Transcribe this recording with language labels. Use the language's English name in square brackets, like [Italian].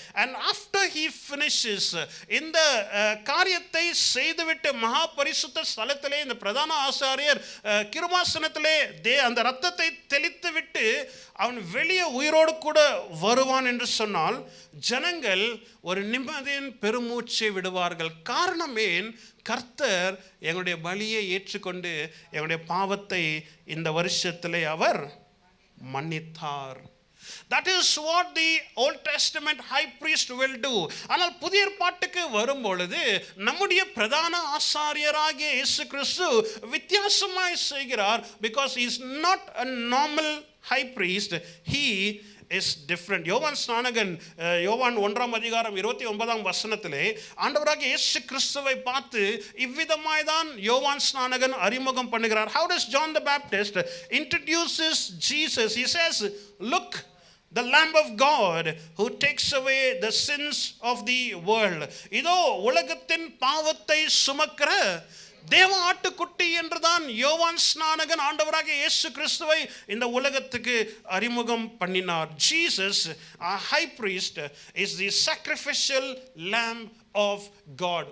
[English] And after he finishes [Tamil] இந்த காரியத்தை செய்துவிட்டு மகா பரிசுத்த ஸ்தலத்திலே இந்த பிரதான ஆசாரியர் கிருபாசனத்திலே அந்த ரத்தத்தை தெளித்து விட்டு அவன் வெளியே உயிரோடு கூட வருவான் என்று சொன்னால் ஜனங்கள் ஒரு நிம்மதியின் பெருமூச்சை விடுவார்கள். காரணம் ஏன்? கர்த்தர் எங்களுடைய பலியை ஏற்றுக்கொண்டு எங்களுடைய பாவத்தை இந்த வருஷத்திலே அவர் மன்னித்தார். [English] That is what the Old Testament high priest will do. [Tamil] ஆனால் புதிய ஏற்பாட்டுக்கு வரும் பொழுது நம்முடைய பிரதான ஆசாரியராகிய இயேசு கிறிஸ்து வித்தியாசமாய் செய்கிறார். [English] Because he is not a normal high priest, he is different. [Tamil] யோவான் ஸ்நானகன் யோவான் 1:29 ஆண்டவராகிய இயேசு கிறிஸ்துவை பார்த்து இவ்விதமாய் தான் யோவான் ஸ்நானகன் அறிமுகம் பண்ணுகிறார். [English] How does John the Baptist introduces Jesus? He says, look, the Lamb of God who takes away the sins of the world. [Tamil] இதோ உலகத்தின் பாவத்தை சுமக்கிற தேவ ஆட்டுக்குட்டி என்றுதான் யோவான் ஸ்நானகன் ஆண்டவராகிய இயேசு கிறிஸ்துவை இந்த உலகத்துக்கு அறிமுகம் பண்ணினார். [English] Jesus, our high priest, is the sacrificial lamb of God.